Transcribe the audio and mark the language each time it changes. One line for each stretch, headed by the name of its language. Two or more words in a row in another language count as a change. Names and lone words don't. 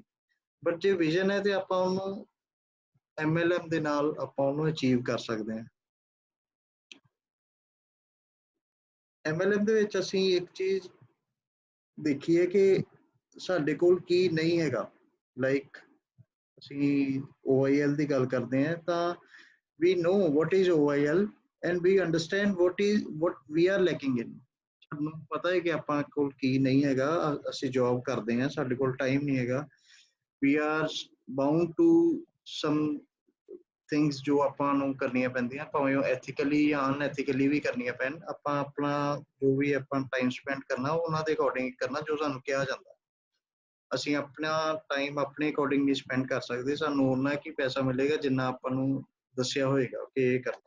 Punjabi: ਬਟ ਜੇ ਵਿਜ਼ਨ ਹੈ ਤੇ ਆਪਾਂ ਉਹਨੂੰ MLM ਦੇ ਨਾਲ ਆਪਾਂ ਉਹਨੂੰ ਅਚੀਵ ਕਰ ਸਕਦੇ ਹਾਂ। MLM ਦੇ ਵਿੱਚ ਅਸੀਂ ਇੱਕ ਚੀਜ਼ ਦੇਖੀਏ ਕਿ ਸਾਡੇ ਕੋਲ ਕੀ ਨਹੀਂ ਹੈਗਾ।
English: ਲਾਈਕ
Punjabi: ਅਸੀਂ OIL ਦੀ ਗੱਲ ਕਰਦੇ ਹਾਂ ਤਾਂ
English: we know what is OIL and we understand what we are lacking in।
Punjabi: ਸਾਨੂੰ ਪਤਾ ਹੈ ਕਿ ਆਪਾਂ ਕੋਲ ਕੀ ਨਹੀਂ ਹੈਗਾ, ਅਸੀਂ ਜੌਬ ਕਰਦੇ ਹਾਂ, ਸਾਡੇ ਕੋਲ ਟਾਈਮ ਨਹੀਂ ਹੈਗਾ,
English: we are bound to some things
Punjabi: ਜੋ ਆਪਾਂ ਨੂੰ ਕਰਨੀਆਂ ਪੈਂਦੀਆਂ, ਭਾਵੇਂ ਉਹ ਐਥੀਕਲੀ ਜਾਂ ਅਨਐਥੀਕਲੀ ਵੀ ਕਰਨੀਆਂ ਪੈਣ, ਆਪਾਂ ਆਪਣਾ ਜੋ ਵੀ ਆਪਾਂ
English: time spend
Punjabi: ਕਰਨਾ ਉਹਨਾਂ ਦੇ ਅਕੋਰਡਿੰਗ ਕਰਨਾ ਜੋ ਸਾਨੂੰ ਕਿਹਾ ਜਾਂਦਾ। ਅਸੀਂ ਆਪਣਾ ਟਾਈਮ ਆਪਣੇ ਅਕੋਰਡਿੰਗ ਨਹੀਂ ਸਪੈਂਡ ਕਰ ਸਕਦੇ, ਸਾਨੂੰ ਉਹਨਾਂ ਕੀ ਪੈਸਾ ਮਿਲੇਗਾ ਜਿੰਨਾ ਆਪਾਂ ਨੂੰ ਦੱਸਿਆ ਹੋਏਗਾ ਕਿ ਇਹ ਕਰਨਾ।